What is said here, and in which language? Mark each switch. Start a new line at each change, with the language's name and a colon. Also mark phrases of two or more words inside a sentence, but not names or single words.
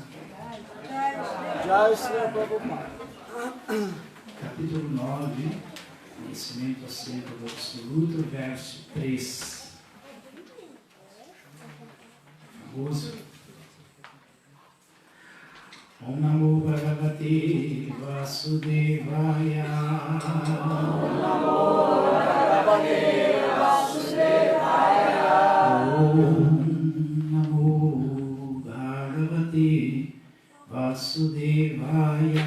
Sanskrit: Jai Srila Prabhupada.
Portuguese: Capítulo 9, conhecimento acerca do absoluto, verso 3. Famoso.
Sanskrit: Om Namo Bhagavate Vasudevaya. Om Namo Bhagavate Vasudevaya. Om Namo Bhagavate Vasudevaya.